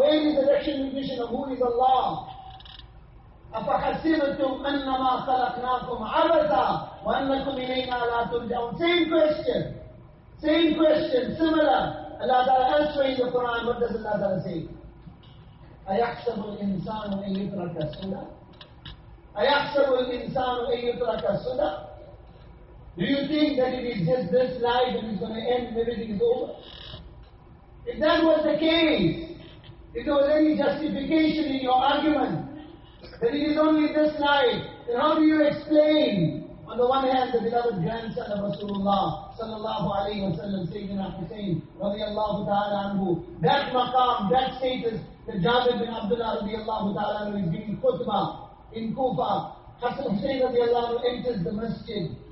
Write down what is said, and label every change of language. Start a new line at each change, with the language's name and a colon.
English: Where is the recognition of who is Allah?
Arabic: أَفَحَسِبْتُمْ أَنَّمَا خَلَقْنَاكُمْ عَبَثًا وَأَنَّكُمْ إِلَيْنَا لَا تُرْجَعُونَ.
English: Same question, similar. Allah Ta'ala elsewhere in the Quran, what does Allah Ta'ala say?
Arabic: أَيَحْسَبُ الْإِنسَانُ أَن يُتْرَكَ سُدًى? أَيَحْسَبُ الْإِنسَانُ أَن يُتْرَكَ سُدًى?
English: Do you think that it is just this life and it's going to end and everything is over? If that was the case, if there was any justification in your argument that it is only this life, then how do you explain, on the one hand, the beloved grandson of Rasulullah sallallahu alayhi wa sallam, Sayyidina Hussain radiyallahu ta'ala anhu, that maqam, that status, that Jabir bin Abdullah radiyallahu ta'ala anhu is giving khutbah in Kufa, Hassan Hussain radiyallahu anhu enters the masjid.